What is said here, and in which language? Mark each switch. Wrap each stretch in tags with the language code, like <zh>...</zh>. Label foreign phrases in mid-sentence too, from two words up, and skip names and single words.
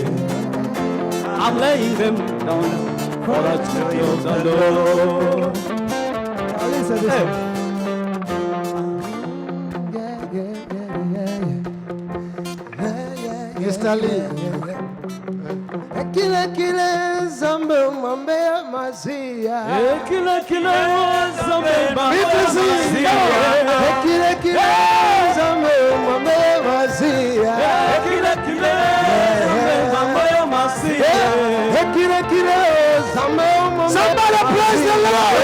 <en>I'm laying them down for the joy of the Lord. Hey. Mr. Lee.</en> <ln>Kile zambe mwambe masia. Kile zambe mwambe masia. Kile zambe mwambe masia. Kile zambe mwambe masia. Kile zambe mwambe.</ln> <en>Somebody praise the Lord.</en>